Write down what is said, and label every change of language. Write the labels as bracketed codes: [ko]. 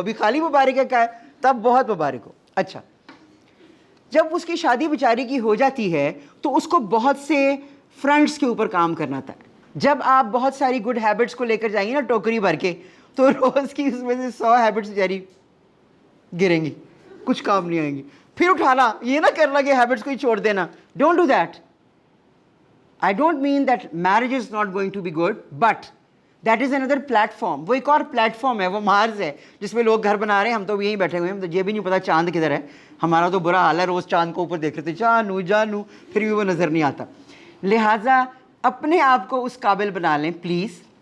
[ur] ابھی خالی مبارک ہے کہا ہے تب بہت مبارک ہو. اچھا, جب اس کی شادی بیچاری کی ہو جاتی ہے تو اس کو بہت سے فرنٹس کے اوپر کام کرنا تھا. جب آپ بہت ساری گڈ ہیبٹس کو لے کر جائیں گے نا ٹوکری بھر کے, تو روز کی اس میں سے 100 ہیبٹس بیچاری گریں گی, کچھ کام نہیں آئیں گی. پھر اٹھانا, یہ نہ کرنا کہ ہیبٹس کو ہی چھوڑ دینا. [en] Don't do that. I don't mean that marriage is not going to be good, but that is another platform. [ur] وہ ایک اور پلیٹفارم ہے, وہ مارز ہے جس میں لوگ گھر بنا رہے ہیں. ہم تو یہیں بیٹھے ہوئے ہیں, ہم تو یہ بھی نہیں پتا چاند کدھر ہے. ہمارا تو برا حال ہے, روز چاند کو اوپر دیکھ رہے تھے, جانو جانو, پھر بھی وہ نظر نہیں آتا. لہٰذا اپنے آپ کو اس قابل بنا لیں پلیز.